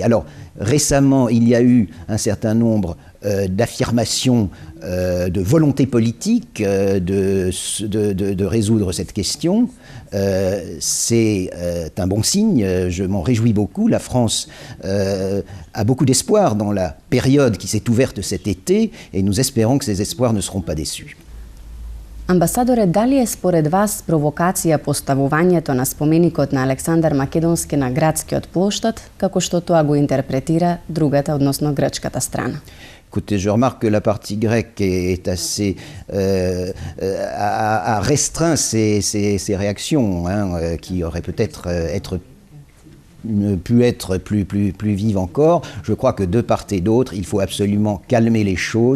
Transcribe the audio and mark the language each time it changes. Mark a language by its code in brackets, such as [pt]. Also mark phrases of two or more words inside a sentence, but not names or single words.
[fr] Alors, récemment, il y a eu un certain nombre d'affirmations de volonté politique de résoudre cette question. C'est un bon signe, je m'en réjouis beaucoup. La France a beaucoup d'espoir dans la période qui s'est ouverte cet été, et nous espérons que ces espoirs ne seront pas déçus. [mk] Амбасадоре, дали е според вас провокација поставувањето на споменикот на Александар Македонски на градскиот плоштад, како што тоа го интерпретира другата, односно грчката страна? [fr] Écoutez, je remarque que la partie grecque est assez a restreint ses réactions, qui auraient peut-être pu être plus vives encore. Je crois que de part et d'autre, il faut absolument calmer les choses.